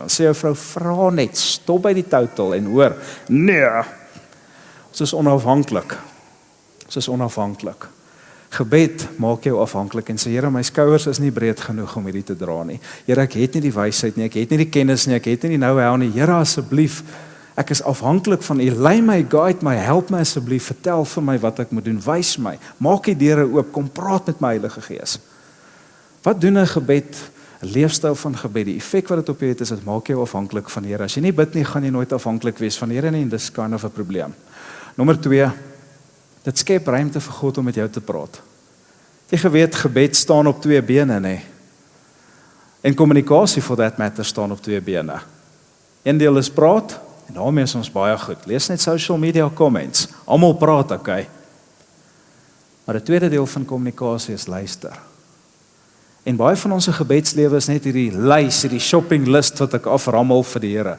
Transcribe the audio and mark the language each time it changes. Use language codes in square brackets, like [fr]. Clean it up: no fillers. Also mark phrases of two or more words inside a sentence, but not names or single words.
[af] Dan sê jou vrou, vra net, stop by die total en hoor, nee, ons is onafhanklik. Ons is onafhanklik. Gebed maak jou afhanklik en sê, Here, my skouers is nie breed genoeg om hierdie te dra nie. Here, ek het nie die wysheid nie, ek het nie die kennis nie, ek het nie die know-how nie. Here, asseblief, ek is afhanklik van U. Lei my, guide my, help my asseblief, vertel vir my wat ek moet doen, wys my, maak die deure oop, kom praat met my Heilige Gees. Wat doen 'n gebed, 'n leefstyl van gebed? Die effek wat dit op jou het, is dit maak jou afhanklik van die Here. As jy nie bid nie, gaan jy nooit afhanklik wees van die Here nie, en dis [en] kind of [af] 'n probleem. Nommer 2, dit skep ruimte vir God om met jou te praat. Jy geweet, gebed staan op 2 bene, nee. En kommunikasie [en] for that matter [af] staan op 2 bene. Een deel is praat, en daarmee is ons baie goed. Lees net [en] social media comments. [af] Almal praat, okay. Maar die tweede deel van kommunikasie is luister. En baie van ons gebedslewe is net hierdie lys, hierdie [en] shopping list [af] wat ek aframmel vir die Here.